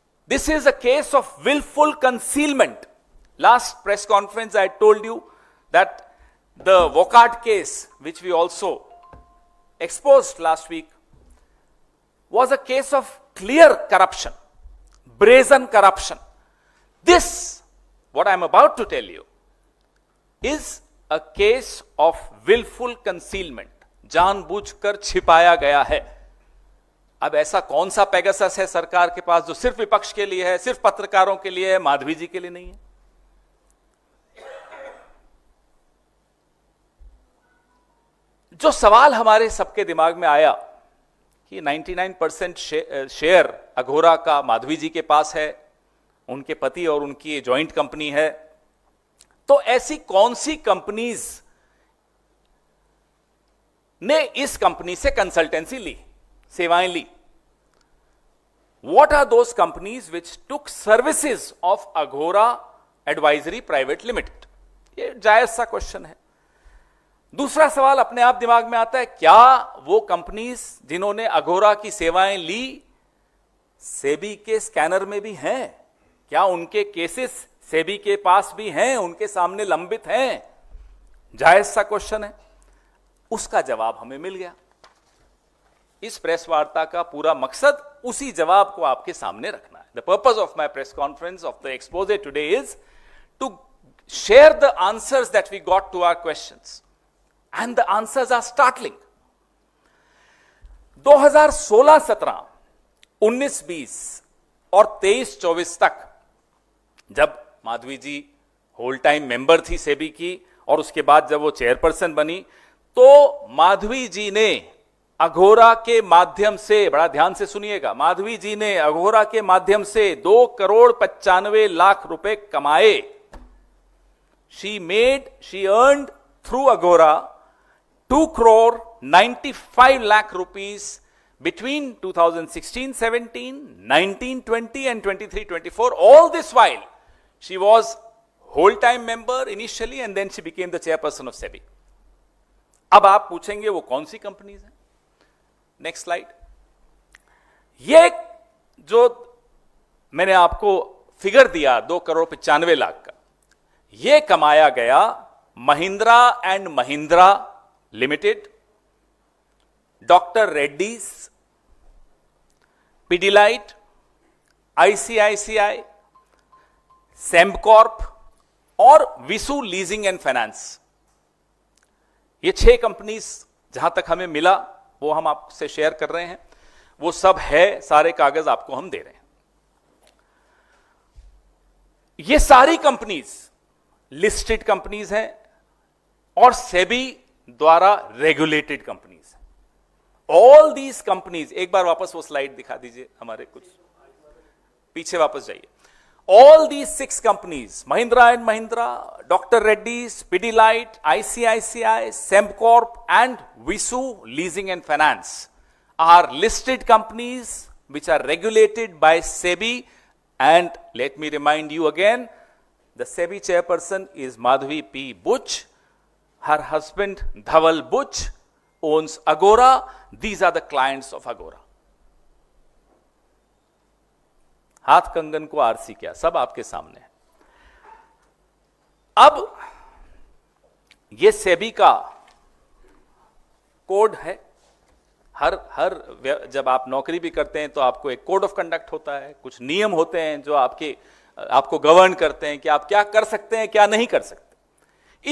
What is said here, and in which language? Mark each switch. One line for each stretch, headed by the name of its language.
English: This is a case of willful concealment. Last press conference I told you that the Wockhardt case which we also exposed last week was a case of clear corruption, brazen corruption. This, what I am about to tell you, is a case of willful concealment.
Hindi: जानबूझकर छिपाया गया है। अब ऐसा कौन सा Pegasus है सरकार के पास जो सिर्फ विपक्ष के लिए है, सिर्फ पत्रकारों के लिए है, माधवी जी के लिए नहीं है? जो सवाल हमारे सबके दिमाग में आया कि 99% शेयर अघोरा का माधवी जी के पास है, उनके पति और उनकी जॉइंट कंपनी है, तो ऐसी कौन सी कंपनीज ने इस कंपनी से कंसल्टेंसी ली, सेवाएं ली?
English: What are those companies which took services of Aghora Advisory Private Limited?
Hindi: ये जायज सा क्वेश्चन है। दूसरा सवाल अपने आप दिमाग में आता है, क्या वो कंपनीज जिन्होंने अघोरा की सेवाएं ली सेबी के स्कैनर में भी हैं? क्या उनके केसेस सेबी के पास भी हैं, उनके सामने लंबित हैं? जायज सा क्वेश्चन है। उसका जवाब हमें मिल गया। इस प्रेस वार्ता का पूरा मकसद उसी जवाब को आपके सामने रखना है।
English: The purpose of my press conference of the expose today is to share the answers that we got to our questions, and the answers are startling.
Hindi: 2016-17, 19-20 और 23-24 तक जब माधवी जी होल टाइम मेंबर थी सेबी की और उसके बाद जब वो चेयरपर्सन बनी, तो माधवी जी ने अघोरा के माध्यम से, बड़ा ध्यान से सुनिएगा, माधवी जी ने अघोरा के माध्यम से 2,95,00,000 रुपए कमाए।
English: she earned through Aghora 2,95,00,000 rupees between 2016-17, 19-20 and 23-24. All this while, she was whole-time member initially and then she became the chairperson of SEBI.
Hindi: अब आप पूछेंगे वो कौन सी कंपनीज हैं? Next slide. ये जो मैंने आपको फिगर दिया 2,95,00,000 का, ये कमाया गया Mahindra and Mahindra limited, doctor Reddy's, Pidilite, ICICI, Sembcorp और विसु लीजिंग एंड फाइनेंस। ये 6 कंपनीज जहां तक हमें मिला वो हम आपसे शेयर कर रहे हैं। वो सब है, सारे कागज आपको हम दे रहे हैं। ये सारी कंपनीज लिस्टेड कंपनीज हैं और सेबी द्वारा रेगुलेटेड कंपनीज हैं।
English: all these companies,
Hindi: एक बार वापस वो स्लाइड दिखा दीजिए, हमारे कुछ पीछे वापस जाइए।
English: All these 6 companies, Mahindra and Mahindra, Dr. Reddy's, Pidilite, ICICI, Sembcorp and Visu Leasing and Finance are listed companies which are regulated by SEBI, and let me remind you again, the SEBI chairperson is Madhavi P. Buch. Her husband Dhaval Buch owns Aghora. These are the clients of Aghora.
Hindi: हाथ कंगन को RC क्या, सब आपके सामने है। अब ये सेबी का कोड है। हर जब आप नौकरी भी करते हैं तो आपको एक कोड ऑफ कंडक्ट होता है, कुछ नियम होते हैं जो आपको गवर्न करते हैं कि आप क्या कर सकते हैं, क्या नहीं कर सकते।